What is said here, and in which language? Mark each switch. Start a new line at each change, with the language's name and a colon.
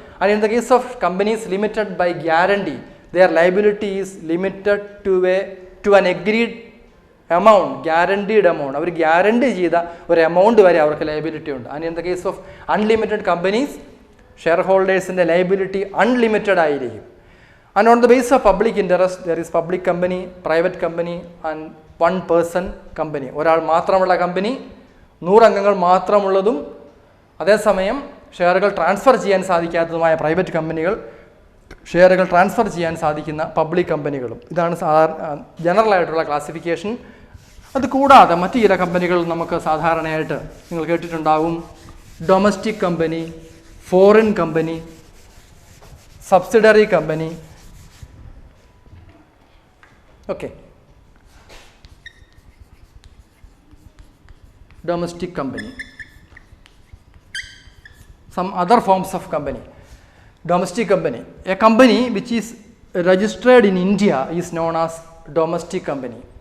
English: And in the case of companies limited by guarantee, their liability is limited to an agreed amount, guaranteed amount.
Malayalam: Our guarantee ചെയ്ത ഒരു amount വരെ അവർക്ക് liability ഉണ്ട്.
English: and in the case of unlimited companies,
Malayalam: share ഹോൾഡേഴ്സിൻ്റെ liability unlimited ആയിരിക്കും.
English: And on the base of public interest, there is public company, private company and 1 person company.
Malayalam: ഒരാൾ മാത്രമുള്ള company, 100 അംഗങ്ങൾ മാത്രമുള്ളതും അതേസമയം ഷെയറുകൾ ട്രാൻസ്ഫർ ചെയ്യാൻ സാധിക്കാത്തതുമായ പ്രൈവറ്റ് കമ്പനികൾ, ഷെയറുകൾ ട്രാൻസ്ഫർ ചെയ്യാൻ സാധിക്കുന്ന പബ്ലിക് കമ്പനികളും. ഇതാണ് ജനറലായിട്ടുള്ള ക്ലാസിഫിക്കേഷൻ. അത് കൂടാതെ മറ്റു ചില കമ്പനികൾ നമുക്ക് സാധാരണയായിട്ട് നിങ്ങൾ കേട്ടിട്ടുണ്ടാവും.
English: Domestic company, foreign company, subsidiary company. Okay, domestic company, some other forms of company. Domestic company, a company which is registered in India is known as domestic company.